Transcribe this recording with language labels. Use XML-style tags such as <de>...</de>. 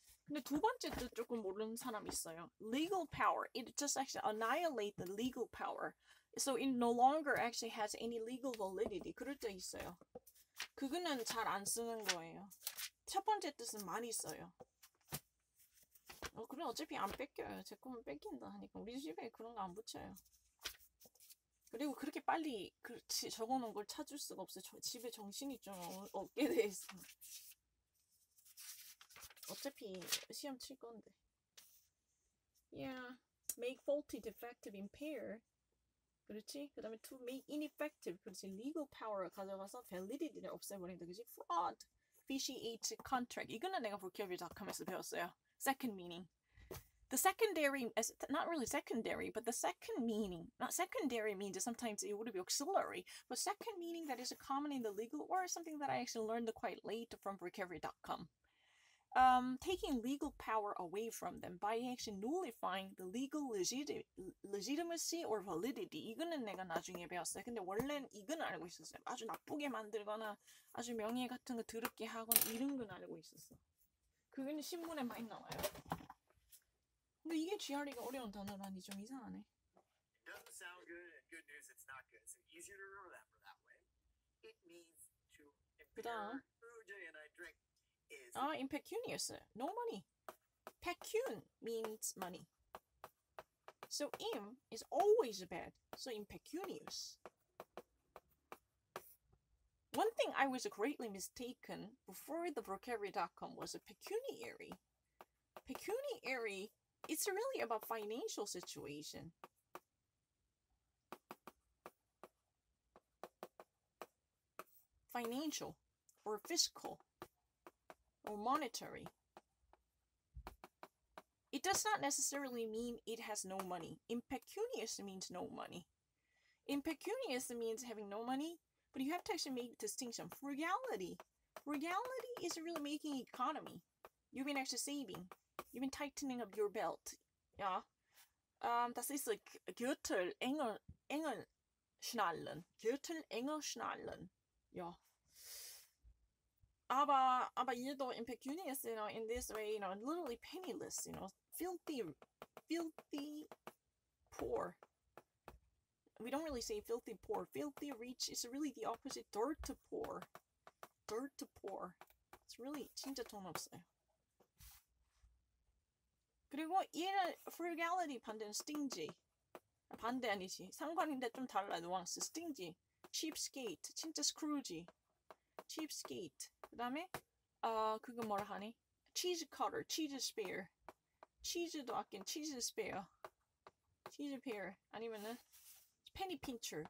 <ko>근데 두 번째도 조금 모르는 사람 있어요.</ko> <en>Legal power. It just actually annihilate the legal power. So it no longer actually has any legal validity.</en> <ko>그럴 때 있어요. 그거는 잘 안 쓰는 거예요. 첫 번째 뜻은 많이 써요. 그럼 어차피 안 뺏겨요. 제 거면 뺏긴다 하니까 우리 집에 그런 거 안 붙여요. 그리고 그렇게 빨리 적어놓은 걸 찾을 수가 없어요. 집에 정신이 좀 없게 돼 있어. 어차피 시험 칠 건데.</ko> <en>Yeah, make faulty, defective, impair.</en> <ko>그렇지? 그 다음에</ko> <en>to make ineffective.</en> <ko>그렇지? legal power 가져가서 validity를 없애버린다. 그렇지?</ko> <en>fraud, vitiate contract.</en> <ko>이거는 내가 vocabulary.com에서 배웠어요.</ko> <en>Second meaning. The secondary, not really secondary, but the second meaning. Not secondary means sometimes it would be auxiliary, but second meaning that is common in the legal or something that I actually learned quite late from vocabulary.com. Taking legal power away from them by actually nullifying the legal legitimacy or validity.</en> <ko>이거는 내가 나중에 배웠어요. 근데 원래는 이건 알고 있었어요. 아주 나쁘게 만들거나 아주 명예 같은 거 더럽게 하거나 이런 건 알고 있었어. 그거는 신문에 많이 나와요. 근데 이게 GRE가 어려운 단어라니 좀 이상하네.</ko> <en>It doesn't sound good, and good news, it's not good. So easier to remember that way. It means to impair. Jay and I drink is impecunious. No money. Pecun means money. So im is always bad. So impecunious. One thing I was greatly mistaken before the vocabulary.com was a pecuniary. Pecuniary, it's really about financial situation. Financial or fiscal or monetary. It does not necessarily mean it has no money. Impecunious means no money. Impecunious means having no money, but you have to actually make a distinction. Frugality. Frugality is really making economy. You've been actually saving. You've been tightening up your belt.</en> <de>Ja. Das ist Gürtel enger schnallen. Gürtel enger schnallen. Ja. Aber jedoch</de> <en>impecunious, in this way, literally penniless, filthy poor. We don't really say filthy poor. Filthy rich is really the opposite. Dirt to poor. Dirt to poor. It's really</en> <ko>진짜 돈 없어요. 그리고 얘는 frugality 반대는 stingy. 반대 아니지. 상관인데 좀 달라. 누앙스. stingy. cheapskate. 진짜 scrooge. cheapskate. 그 다음에 그거 뭐라 하니?</ko> <en>cheese cutter. cheese spear.</en> <ko>치즈도 아낀 cheese spear. cheese pear. 아니면은 penny pincher.</ko>